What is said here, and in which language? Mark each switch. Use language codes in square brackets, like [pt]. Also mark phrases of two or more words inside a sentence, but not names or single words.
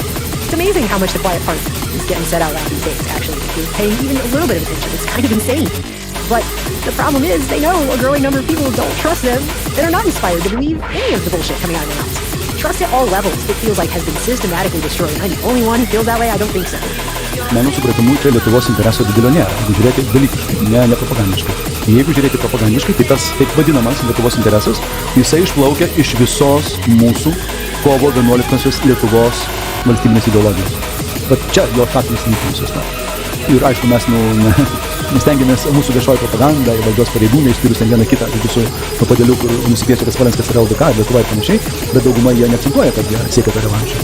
[en] It's amazing how much the quiet part is getting said out loud these days, actually. If you're paying even a little bit of attention, it's kind of insane. But the problem is they know a growing number of people don't trust them and are not inspired to believe any of the bullshit coming out of their mouths. Trust at all levels, it feels like, has been systematically destroyed. I'm the only one who feels that way? I don't think so. [lt] Mano supratimu, čia Lietuvos intereso didelio nėra. Jeigu žiūrėti dalykiškai, ne propagandiškai. Jeigu žiūrėti propagandiškai, tai tas taip vadinamas Lietuvos interesas, jisai išplaukia iš visos mūsų kovo 11-osios Lietuvos valstybinės ideologijos. Bet čia jo faktinis įvykimas. Ir aišku, mes stengiamės mūsų viešoji propaganda ir valdžios pareigūnai, išskyrus ten vieną kitą, su papadėliu, kur nusipiešia, kad Smolenskas yra LDK, Lietuva ir panašiai, bet dauguma jie neakcentuoja, kad jie siekia tą revanšą.